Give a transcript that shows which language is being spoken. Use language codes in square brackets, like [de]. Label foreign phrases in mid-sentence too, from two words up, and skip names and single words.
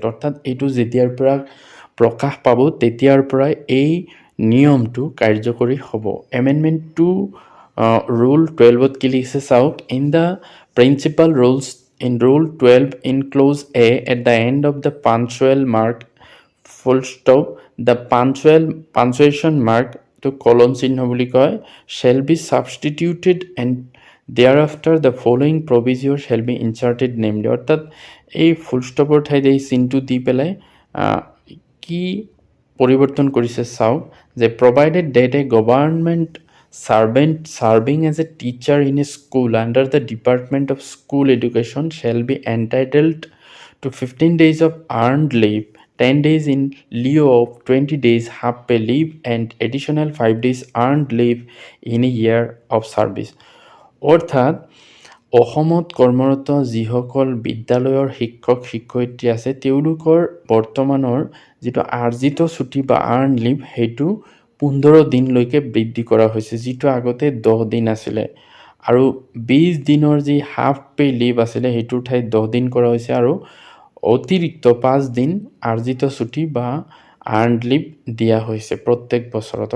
[as] অৰ্থাৎ এইটো যেতিয়াৰ পৰা প্ৰকাশ পাব তেতিয়াৰ পৰাই এই নিয়মটো কাৰ্যকৰী হ'ব। [en] amendment to rule [as] 12ত কি লিখিছে চাওক, [en] in the principal rules in rule 12 in clause a at the end of the punctual mark full stop the punctuation mark to colon [as] চিহ্ন বুলি কয় [en] shall be substituted and thereafter the following proviso shall be inserted namely, [as] অৰ্থাৎ এই ফুল ষ্টপৰ ঠাইত এই চিনটো দি পেলাই কি পৰিৱৰ্তন কৰিছে চাওক, যে [en] provided that a government servant serving as a teacher in a school under the Department of School Education shall be entitled to 15 days of earned leave, 10 days in lieu of 20 days half pay leave and additional 5 days earned leave in a year of service. [as] অৰ্থাৎ অসমত কৰ্মৰত যিসকল বিদ্যালয়ৰ শিক্ষক শিক্ষয়িত্ৰী আছে তেওঁলোকৰ বৰ্তমানৰ যিটো আৰ্জিত ছুটি বা [en] earn leave [as] সেইটো 15 দিনলৈকে বৃদ্ধি কৰা হৈছে, যিটো আগতে 10 দিন আছিলে। আৰু 20 দিনৰ যি [en] half pay leave [as] আছিলে সেইটোৰ ঠাইত 10 দিন কৰা হৈছে আৰু অতিৰিক্ত 5 দিন আৰ্জিত ছুটি বা [en] earned leave [as] দিয়া হৈছে প্ৰত্যেক বছৰত।